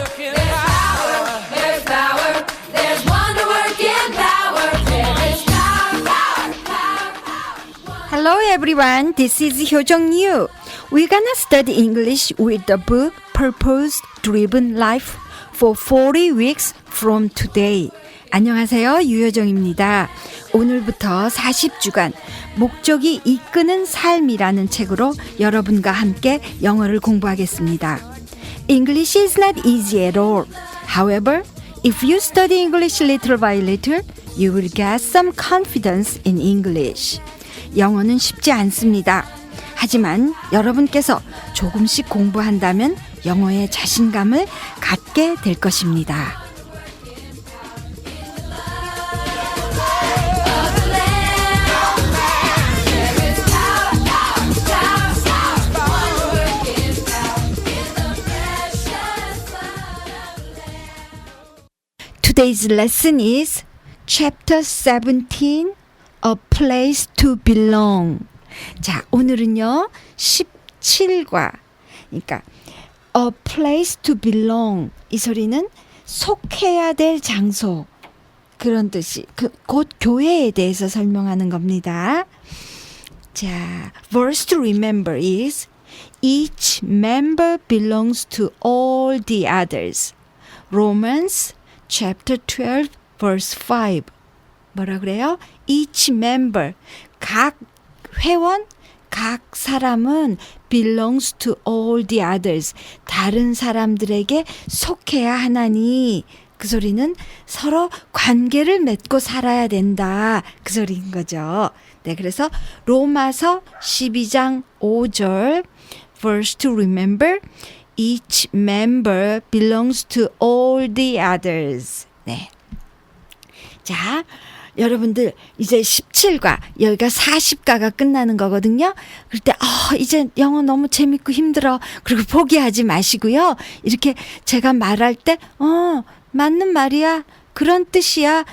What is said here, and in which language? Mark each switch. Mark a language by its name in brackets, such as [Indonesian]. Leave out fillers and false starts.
[English] There's power, there's power, there's wonder working power. There is power, power, power, power. Hello everyone, this is Hyojong Yu. We're gonna study English with the book Purpose Driven Life for 40 weeks from today. [Korean] 안녕하세요, 유효정입니다. 오늘부터 40주간 목적이 이끄는 삶이라는 책으로 여러분과 함께 영어를 공부하겠습니다. [English] English is not easy at all. However, if you study English little by little, you will get some confidence in English. [Korean] 영어는 쉽지 않습니다. 하지만 여러분께서 조금씩 공부한다면 영어에 자신감을 갖게 될 것입니다. [English] Today's lesson is Chapter 17, A Place to Belong. [Korean] 자, 오늘은요, 17과, 그러니까 [English] A Place to Belong, [Korean] 이 소리는 속해야 될 장소, 그런 뜻이, 곧 교회에 대해서 설명하는 겁니다. [English] 자, verse to remember is Each member belongs to all the others. Romans chapter 12 verse 5. [Korean] 뭐라 그래요? [English] Each member, [Korean] 각 회원, 각 사람은 [English] belongs to all the others. [Korean] 다른 사람들에게 속해야 하나니, 그 소리는 서로 관계를 맺고 살아야 된다, 그 소리인 거죠. 네, 그래서 로마서 12장 5절 [English] verse to remember Each member belongs to all the others. [Korean] 네. 자, 여러분들 이제 17과 여기가 40과가 끝나는 거거든요. 그럴 때 이제 영어 너무 재밌고 힘들어. 그리고 포기하지 마시고요. 이렇게 제가 말할 때 맞는 말이야. 그런 뜻이야.